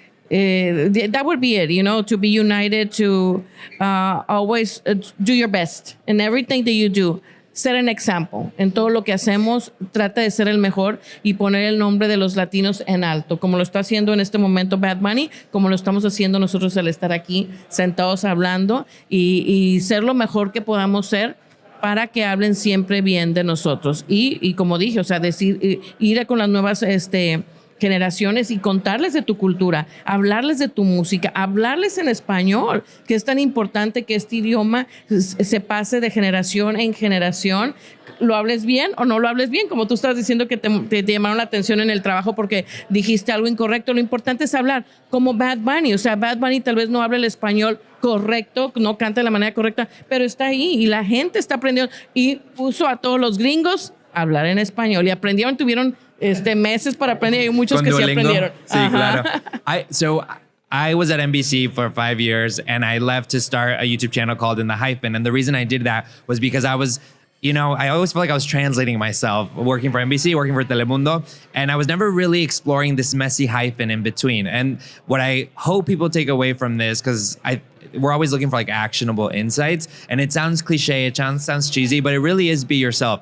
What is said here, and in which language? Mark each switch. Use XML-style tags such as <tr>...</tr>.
<en>That would be it, to be united, to always do your best in everything that you do.</en> <es>Ser</es> <en>an example.</en> <es>En todo lo que hacemos, trata de ser el mejor y poner el nombre de los latinos en alto, como lo está haciendo en este momento Bad Bunny, como lo estamos haciendo nosotros al estar aquí sentados hablando y ser lo mejor que podamos ser para que hablen siempre bien de nosotros. Y como dije, ir con las nuevas generaciones y contarles de tu cultura, hablarles de tu música, hablarles en español, que es tan importante que este idioma se pase de generación en generación. Lo hables bien o no lo hables bien, como tú estabas diciendo que te llamaron la atención en el trabajo porque dijiste algo incorrecto. Lo importante es hablar como Bad Bunny. Bad Bunny tal vez no habla el español correcto, no canta de la manera correcta, pero está ahí y la gente está aprendiendo y puso a todos los gringos a hablar en español y aprendieron, tuvieron meses para aprender. Hay muchos que sí aprendieron. Sí, claro.</es> <en>I was at NBC for 5 years and I left to start a YouTube channel called In the Hyphen. And the reason I did that was because I was I always felt like I was translating myself, working for NBC, working for Telemundo, and I was never really exploring this messy hyphen in between. And what I hope people take away from this, because we're always looking for like actionable insights, and it sounds cliche, it sounds cheesy, but it really is be yourself.</en>